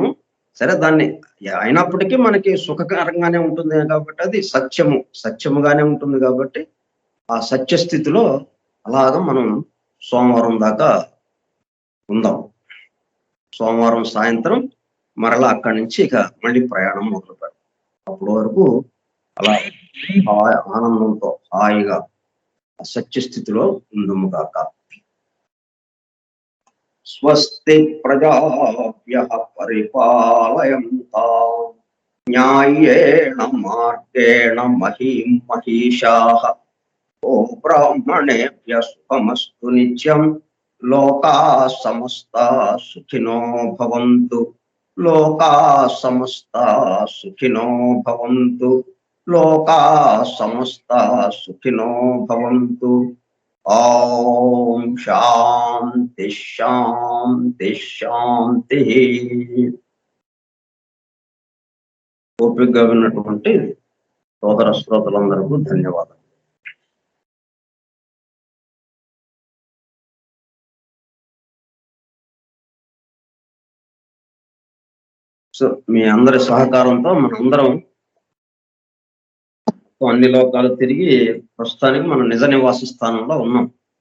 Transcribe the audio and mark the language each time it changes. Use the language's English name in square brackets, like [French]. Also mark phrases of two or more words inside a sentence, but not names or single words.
[Telugu] సరే, దాన్ని అయినప్పటికీ మనకి సుఖకరంగానే ఉంటుంది కాబట్టి అది సత్యముగానే ఉంటుంది కాబట్టి ఆ సత్య స్థితిలో అలాగా మనం సోమవారం దాకా ఉందాం. సోమవారం సాయంత్రం మరలా అక్కడి నుంచి ఇక మళ్ళీ ప్రయాణం మొదలు పెడతాం. అప్పటి వరకు అలా ఆనందంతో హాయిగా సత్య స్థితిలో ఉందుముగాక. [Sanskrit] స్వస్తి ప్రజాభ్యః పరిపాలయంతాం న్యాయేణ మార్గేణ మహీం మహీషాః ఓ బ్రాహ్మణేభ్యః శుభమస్తు నిత్యం లోకాః సమస్తాః సుఖినో భవంతు లోకాః సమస్తాః సుఖినో భవంతు లోకాః సమస్తాః సుఖినో భవంతు. ఓం శాంతి శాంతి శాంతి. [Telugu] ఓపికగా విన్నటువంటి సోదర శ్రోతలందరికీ ధన్యవాదాలు. సో మీ అందరి సహకారంతో మనందరం అన్ని లోకాలు తిరిగి ప్రస్తుతానికి మనం నిజ నివాస స్థానంలో ఉన్నాం.